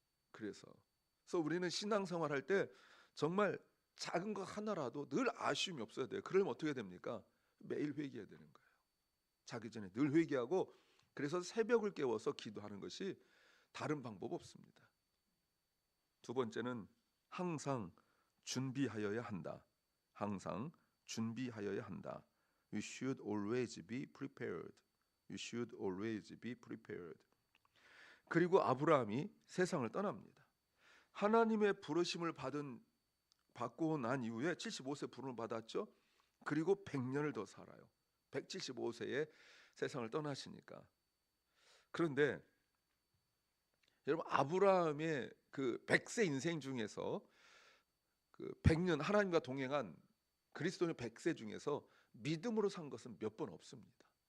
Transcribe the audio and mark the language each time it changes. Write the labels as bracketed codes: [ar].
[ko] 그래서 우리는 신앙생활 할 때 정말 작은 것 하나라도 늘 아쉬움이 없어야 돼요. 그러면 어떻게 됩니까? 매일 회개해야 되는 거예요. 자기 전에 늘 회개하고, 그래서 새벽을 깨워서 기도하는 것이 다른 방법 없습니다. 두 번째는 항상 준비하여야 한다. 항상 준비하여야 한다. [en] You should always be prepared. You should always be prepared. [ko] 그리고 아브라함이 세상을 떠납니다. 하나님의 부르심을 받고 난 이후에 75세 부름을 받았죠. 그리고 100년을 더 살아요. 175세에 세상을 떠나시니까. 그런데 여러분, 아브라함의 그 100세 인생 중에서 그 100년 하나님과 동행한 그리스도인의 100세 중에서 믿음으로 산 것은 몇 번 없습니다.